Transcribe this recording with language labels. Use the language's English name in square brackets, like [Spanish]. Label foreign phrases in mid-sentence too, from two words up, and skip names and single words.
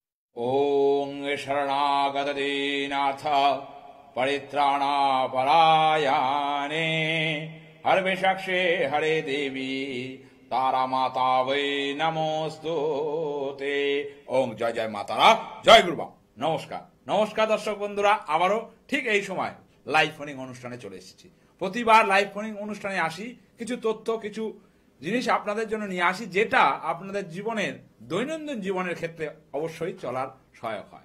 [Sanskrit] ॐ शरणागतदीनाथ परित्राणापरायणे हरविषक्षे हरे देवी तारा माता वै नमोस्तुते। ओम जय जय मातारा, [Bangla] জয় গুরুবা। নমস্কার নমস্কার দর্শক বন্ধুরা, আবারও ঠিক এই সময় লাইভ ফোনিং অনুষ্ঠানে চলে এসেছি। প্রতিবার লাইভ ফোনিং অনুষ্ঠানে আসি, কিছু তথ্য কিছু জিনিস আপনাদের জন্য নিয়ে আসি, যেটা আপনাদের জীবনের দৈনন্দিন জীবনের ক্ষেত্রে অবশ্যই চলার সহায়ক হয়।